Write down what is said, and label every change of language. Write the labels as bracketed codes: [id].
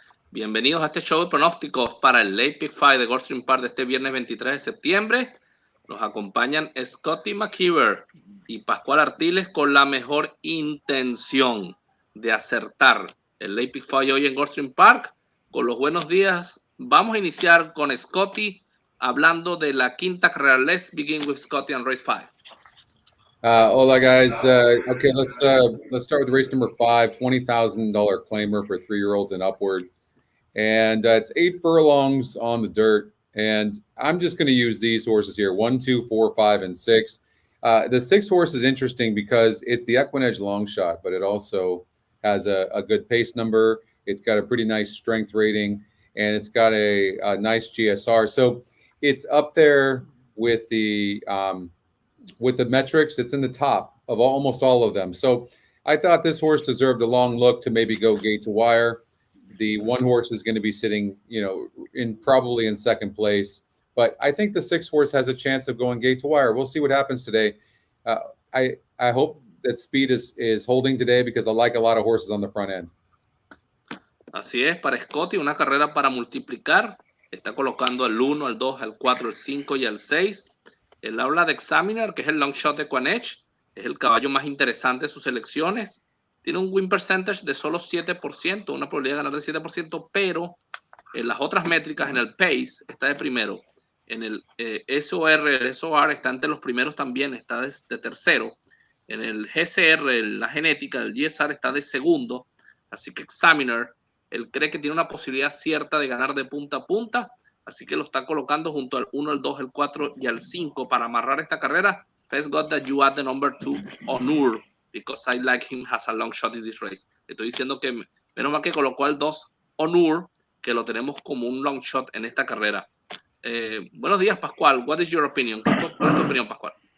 [es] Bienvenidos a este show de pronósticos para el Late Pick 5 de Gulfstream Park de este viernes 23 de septiembre. Nos acompañan Scotty McKeever y Pascual Artiles con la mejor intención de acertar el Late Pick 5 hoy en Gulfstream Park. Con los buenos días, vamos a iniciar con Scotty hablando de la quinta carrera. [en] Let's begin with Scotty on race 5. [es] Hola guys. [en] Okay, let's start with race number 5, $20,000 claimer for 3-year-olds and upward, and it's 8 furlongs on the dirt. And I'm just going to use these horses here: 1, 2, 4, 5, and 6. The 6 horse is interesting because it's the EquinEdge long shot, but it also has a good pace number. It's got a pretty nice strength rating, and it's got a nice GSR. So it's up there with the metrics. It's in the top of almost all of them. So I thought this horse deserved a long look to maybe go gate to wire. The 1 horse is going to be sitting, probably in second place. But I think the 6 horse has a chance of going gate to wire. We'll see what happens today. I hope that speed is holding today because I like a lot of horses on the front end. [es] Así es, para Scotty, una carrera para multiplicar. Está colocando al 1, al 2, al 4, al 5 y al 6. Él habla de Examiner, que es el long shot de EquinEdge. Es el caballo más interesante de sus selecciones. Tiene un win percentage de solo 7%, una probabilidad de ganar de 7%, pero en las otras métricas, en el pace, está de primero. En el SOR, el SOR está entre los primeros también, está de tercero. En el GCR, la genética, el GSR está de segundo. Así que Examiner, él cree que tiene una posibilidad cierta de ganar de punta a punta. Así que lo está colocando junto al 1, al 2, al 4 y al 5 para amarrar esta carrera. [en] Thank God that you add the number 2, Onur, because I like him as a long shot in this race. [es] Le estoy diciendo que menos mal que colocó al 2, Onur, que lo tenemos como un long shot en esta carrera. Buenos días, Pascual. [en] What is your opinion? [es] ¿Cuál es tu opinión, Pascual?